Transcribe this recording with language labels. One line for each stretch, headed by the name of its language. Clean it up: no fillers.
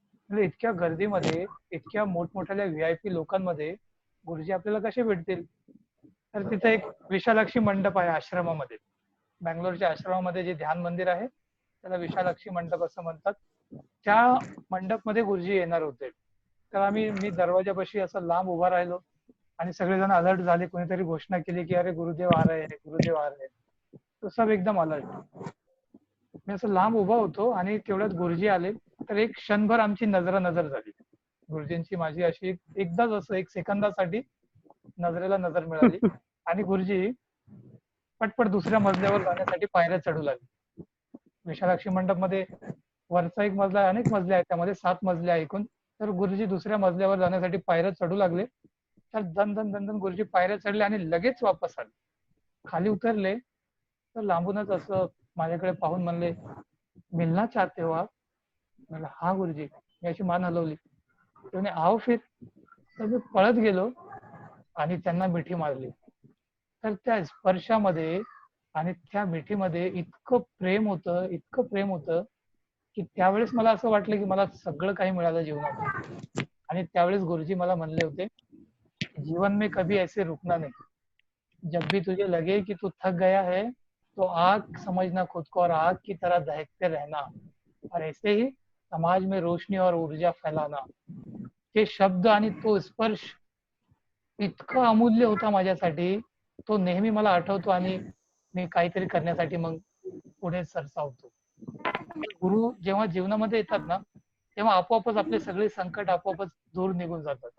Marathi: म्हणजे इतक्या गर्दीमध्ये, इतक्या मोठमोठ्या VIP लोकांमध्ये गुरुजी आपल्याला कसे भेटतील? तर तिथे एक विशालाक्षी मंडप आहे आश्रमामध्ये. बँगलोरच्या आश्रमामध्ये जे ध्यान मंदिर आहे त्याला विशालाक्षी मंडप असं म्हणतात. त्या मंडप मध्ये गुरुजी येणार होते तर मी दरवाजापाशी असं लांब उभा राहिलो आणि सगळेजण अलर्ट झाले. कोणीतरी घोषणा केली की
Hindi: अरे गुरुदेव आ रहे हैं, गुरुदेव आ रहे हैं. तो सब एकदम अलर्ट.
Marathi: मी असं लांब उभा होतो आणि तेवढ्यात गुरुजी आले. तर एक क्षणभर आमची नजर झाली. गुरुजींची माझी अशी एकदाच असं एक सेकंदासाठी नजरेला नजर मिळाली आणि गुरुजी पटपट दुसऱ्या मजल्यावर जाण्यासाठी पायऱ्या चढू लागले. विशालाक्षी मंडप मध्ये वरचा एक मजला आहे, अनेक मजले आहेत, त्यामध्ये 7 मजले आहे एकूण. तर गुरुजी दुसऱ्या मजल्यावर जाण्यासाठी पायऱ्या चढू लागले. तर दन दन दन दन गुरुजी पायऱ्या चढले आणि लगेच वापस आले. खाली उतरले तर लांबूनच असं माझ्याकडे पाहून म्हणले,
Hindi: मिलना चाहते हो आप?
Marathi: म्हणलं हा गुरुजी. मी अशी मान हलवली. त्याने
Hindi: आओ फिर.
Marathi: तर मी पळत गेलो आणि त्यांना मिठी मारली. तर त्या स्पर्शामध्ये आणि त्या मिठीमध्ये इतकं प्रेम होतं की त्यावेळेस मला असं वाटलं की मला सगळं काही मिळालं जीवनामध्ये. आणि त्यावेळेस गुरुजी मला म्हणले होते,
Hindi: जीवन में कभी ऐसे रुकना नहीं. जब भी तुझे लगे कि तू थक गया है तो आग समझना खुद को और आग की तरह दहकते रहना और ऐसे ही समाज में रोशनी और ऊर्जा फैलाना.
Marathi: ते शब्द आणि तो स्पर्श इतका अमूल्य होता माझ्यासाठी. तो नेहमी मला आठवतो आणि मी काहीतरी करण्यासाठी मग पुढे सरसावतो. गुरु जेव्हा जीवनामध्ये येतात ना, तेव्हा आपोआपच आपले सगळे संकट आपोआपच दूर निघून जातात.